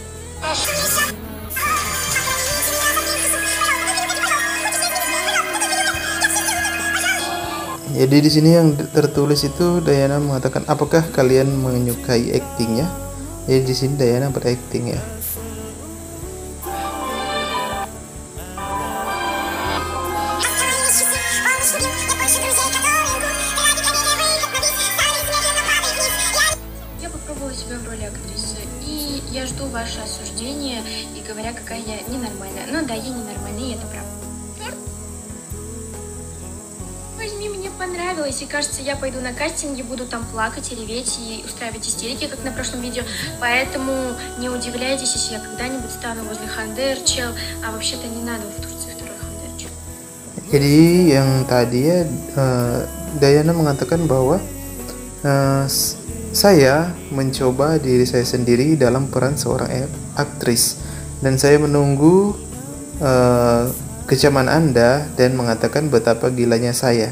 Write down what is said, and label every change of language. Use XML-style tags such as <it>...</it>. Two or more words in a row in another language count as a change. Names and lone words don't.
<id>Jadi di sini yang tertulis itu Diana mengatakan, apakah kalian menyukai aktingnya? Jadi di sini Diana berakting ya.</id> <ru>Я жду ваше осуждение и говоря, какая я ненормальная. Ну да, я ненормальная, и это правда. Возьми, мне понравилось, и кажется, я пойду на кастинги, буду там плакать и реветь, и устраивать истерики, как на прошлом видео. Поэтому не удивляйтесь, если я когда-нибудь стану возле Ханде Эрчел, а вообще-то не надо в Турции второй Ханде Эрчел.</ru> <id>Jadi yang tadi ya, Diana mengatakan bahwa saya mencoba diri saya sendiri dalam peran seorang aktris, dan saya menunggu kecaman Anda dan mengatakan betapa gilanya saya.</id>